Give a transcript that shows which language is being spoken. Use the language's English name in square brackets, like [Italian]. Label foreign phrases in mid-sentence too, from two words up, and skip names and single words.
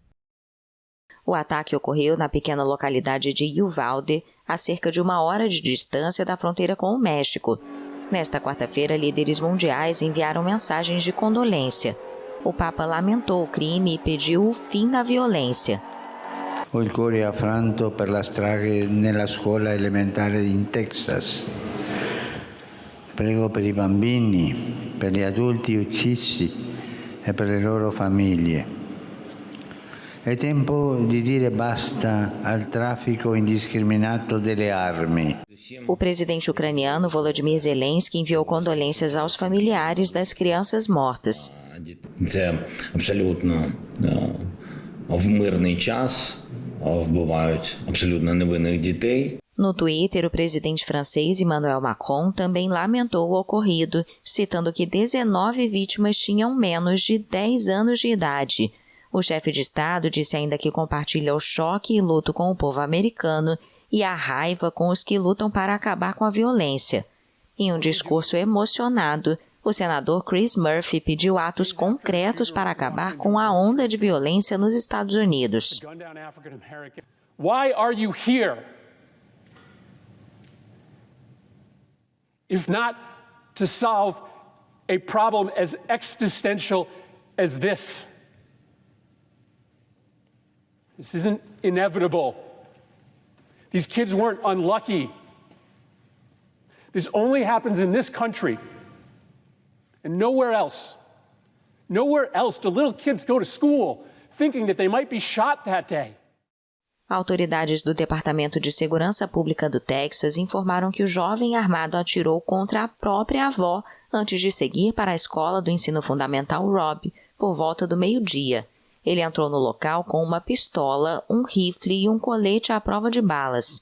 [Portuguese] O ataque ocorreu na pequena localidade de Uvalde, a cerca de 1 hora de distância da fronteira com o México. Nesta quarta-feira, líderes mundiais enviaram mensagens de condolência. O Papa lamentou o crime e pediu o fim da violência. [Italian] Ho il cuore affranto per la strage nella scuola elementare in Texas. Prego per i bambini, per gli adulti uccisi e per le loro famiglie. È tempo di dire basta al traffico indiscriminato delle armi. [Portuguese] O presidente ucraniano Volodymyr Zelensky enviou condolências aos familiares das crianças mortas. [Ukrainian] Це абсолютно в мирний час вбивають абсолютно невинних дітей. [Portuguese] No Twitter, o presidente francês Emmanuel Macron também lamentou o ocorrido, citando que 19 vítimas tinham menos de 10 anos de idade. O chefe de Estado disse ainda que compartilha o choque e luto com o povo americano e a raiva com os que lutam para acabar com a violência. Em um discurso emocionado, o senador Chris Murphy pediu atos concretos para acabar com a onda de violência nos Estados Unidos. [English] Why are you here? If not to solve a problem as existential as this. This isn't inevitable. These kids weren't unlucky. This only happens in this country and nowhere else. Nowhere else do little kids go to school thinking that they might be shot that day. [Portuguese] Autoridades do Departamento de Segurança Pública do Texas informaram que o jovem armado atirou contra a própria avó antes de seguir para a escola do ensino fundamental Robb por volta do meio-dia. Ele entrou no local com uma pistola, um rifle e um colete à prova de balas.